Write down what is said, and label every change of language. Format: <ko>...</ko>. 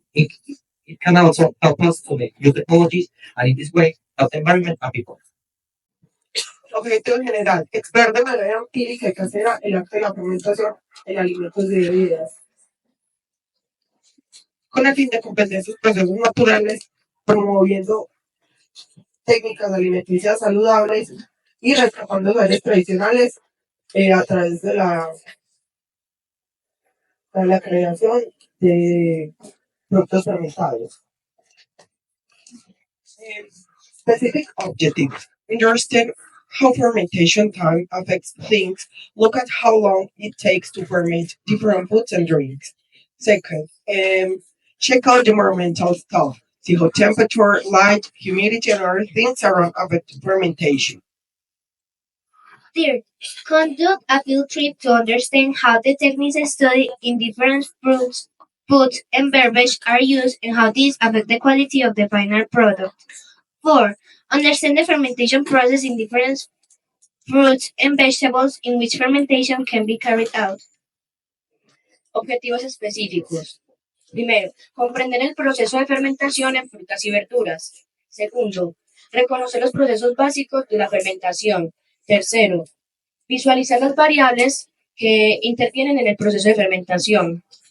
<en>It can also help us to make new technologies and in this way help the environment and people.</en> <es>Objetivo general: explicar de manera empírica y casera el arte de la fermentación en alimentos y bebidas, con el fin de comprender sus procesos naturales, promoviendo técnicas alimenticias saludables y rescatando saberes tradicionales a través de la creación de productos fermentados.</es> <en>Specific objectives: understand how fermentation time affects things. Look at how long it takes to ferment different foods and drinks. Second, check out the environmental stuff. See how temperature, light, humidity, and other things around affect fermentation. Third, conduct a field trip to understand how the techniques studied in different fruits, foods, and beverage are used and how these affect the quality of the final product. 4. Understand the fermentation process in different fruits and vegetables in which fermentation can be carried out.</en> <es>Objetivos específicos. Primero, comprender el proceso de fermentación en frutas y verduras. Segundo, reconocer los procesos básicos de la fermentación. Tercero, visualizar las variables que intervienen en el proceso de fermentación.</es>